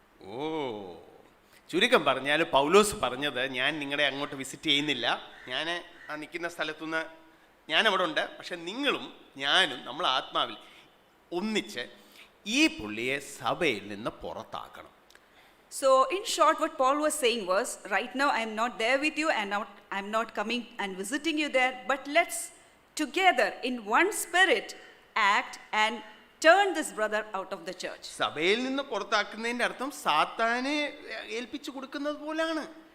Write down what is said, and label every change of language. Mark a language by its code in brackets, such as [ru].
[ml] ഓ, ചുരുക്കം പറഞ്ഞാൽ പൗലോസ് പറഞ്ഞത്, ഞാൻ നിങ്ങളെ അങ്ങോട്ട് വിസിറ്റ് ചെയ്യുന്നില്ല, ഞാൻ ആ നിൽക്കുന്ന സ്ഥലത്തുനിന്ന് ഞാൻ അവിടെ ഉണ്ട്, പക്ഷെ നിങ്ങളും ഞാനും നമ്മൾ ആത്മാവിൽ ഒന്നിച്ച് ഈ പുള്ളിയെ സഭയിൽ നിന്ന് പുറത്താക്കണം. [en] So in short, what Paul was saying was, right now I am not there with you and I am not coming and visiting you there, but let's together in one spirit act and turn this brother out of the church. [ml] സഭയിൽ നിന്ന് പുറത്താക്കുന്നതിന്റെ അർത്ഥം സാത്താനെ ഏൽപ്പിച്ചു കൊടുക്കുന്നത് പോലാണ്.